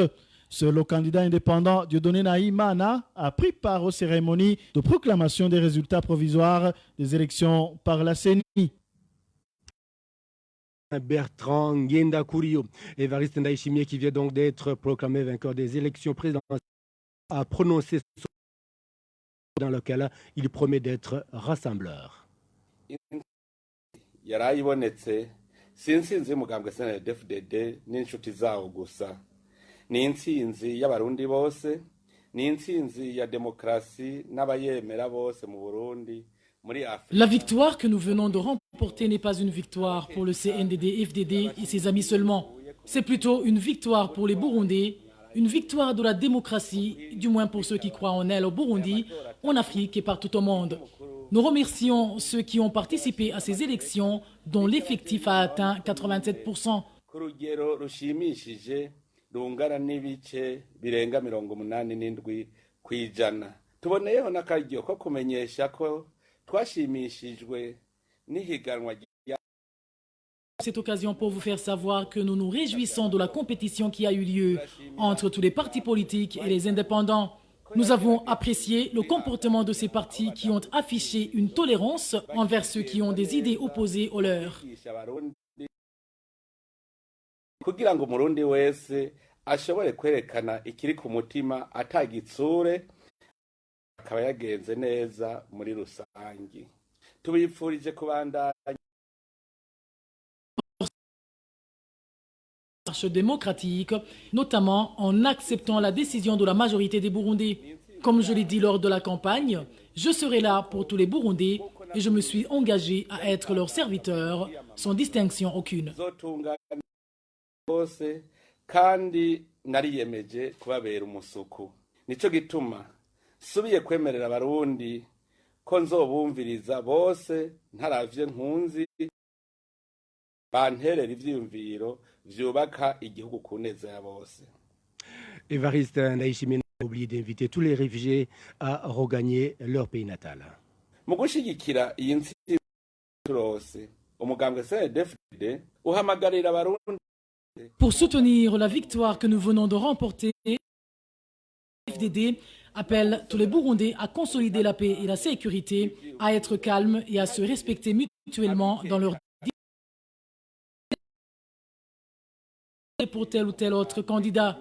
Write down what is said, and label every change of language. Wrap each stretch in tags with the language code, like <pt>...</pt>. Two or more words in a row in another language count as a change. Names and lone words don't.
<fr>Seul le candidat indépendant Dieudonné Naïmana a pris part aux cérémonies de proclamation des résultats provisoires des élections par la CENI. Bertrand Ngendakouri, Évariste Ndayishimiye qui vient donc d'être proclamé vainqueur des élections présidentielles, a prononcé dans lequel il promet d'être rassembleur.</fr> <rn>yarayibonetse sinsinzi y'umugambwe CNDD-FDD n'inshuti zawo gusa ni intsinzi y'abarundi bose ni intsinzi ya demokrasi n'abayemera bose mu Burundi.</rn> <fr>La victoire que nous venons de remporter n'est pas une victoire pour le CNDD-FDD et ses amis seulement. C'est plutôt une victoire pour les Burundais, une victoire de la démocratie, du moins pour ceux qui croient en elle au Burundi, en Afrique et partout au monde. Nous remercions ceux qui ont participé à ces élections dont l'effectif a atteint 87%.</fr> <rn>Rungana n'ibice birenga 87 kw'ijana. Tuboneyeho n'akaryo ko kumenyesha ko twashimishijwe n'ihiganwa.</rn> <fr>Cette occasion pour vous faire savoir que nous nous réjouissons de la compétition qui a eu lieu entre tous les partis politiques et les indépendants. Nous avons apprécié le comportement de ces partis qui ont affiché une tolérance envers ceux qui ont des idées opposées aux leurs.</fr> <rn>kugira ngo umurundi wese ashobore kwerekana ikiri ku mutima atagitsure akaba yagenze neza muri rusangi. Tubifurije kubandanya</rn> <fr>démocratique, notamment en acceptant la décision de la majorité des Burundais. Comme je l'ai dit lors de la campagne, je serai là pour tous les Burundais et je me suis engagé à être leur serviteur sans distinction aucune.</fr> <rn>Kandi nariyemeje kubabera umusuku. Nico gituma subiye kwemerera abarundi ko nzobumviriza bose ntaravye nkunzi banterera ivyiyumviro vyubaka igihugu ku neza ya bose.</rn> <fr>Évariste Ndayishimiye n'a oublié d'inviter tous les réfugiés à regagner leur pays natal.</fr> <rn>Mu gushigikira iyi ntsinzi turose umugambwe CNDD-FDD uhamagarira abarundi.</rn> <fr>Pour soutenir la victoire que nous venons de remporter, le FDD appelle tous les Burundais à consolider la paix et la sécurité, à être calmes et à se respecter mutuellement dans leur pour tel ou tel autre candidat.</fr>